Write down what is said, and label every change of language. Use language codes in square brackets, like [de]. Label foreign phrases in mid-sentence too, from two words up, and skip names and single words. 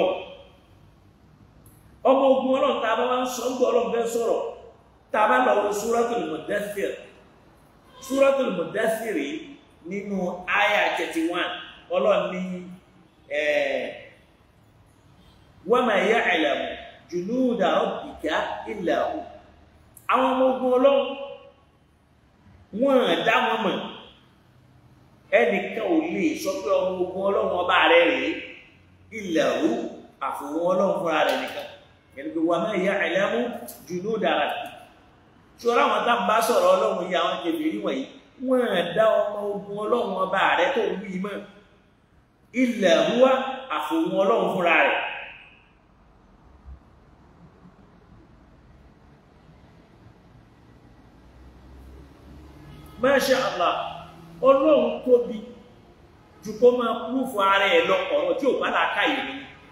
[yo] ọlọ́run tá a bá wá ń sọ ń gbọ́ ọlọ́run fẹ́ sọ̀rọ̀ tá a bá lọ wo Suratul Mudaththir Suratul Mudaththir nínú àyà 31 Ọlọ́run ní [ar] وما يعلم جنود ربك إلا هو. [yo] Àwọn ọmọ ogun Ọlọ́run wọ́n dá wọn mọ̀, ẹnìkan ò lè sọ pé ọmọ ogun Ọlọ́run ọba rẹ̀ rèé [ar] إلا هو [yo] àfòun Ọlọ́run fúnra rẹ̀ nìkan. Ẹni pé [ar] وما يعلم جنود ربك. [yo] Ṣọ́ra wọn tá ń bá sọ̀rọ̀ Ọlọ́run yìí àwọn kèfèrí wọ̀nyí wọ́n dá ọmọ ogun Ọlọ́run ọba rẹ̀ tó wí mọ́ [ar] إلا هو [yo] àfòun Ọlọ́run fúnra rẹ̀. [ar] ما شاء الله, [yo] Ọlọ́run tóbi jù kó máa púrúfù ara ẹ̀ lọ ọ̀rọ̀ tí ò bá làákà yìí ni.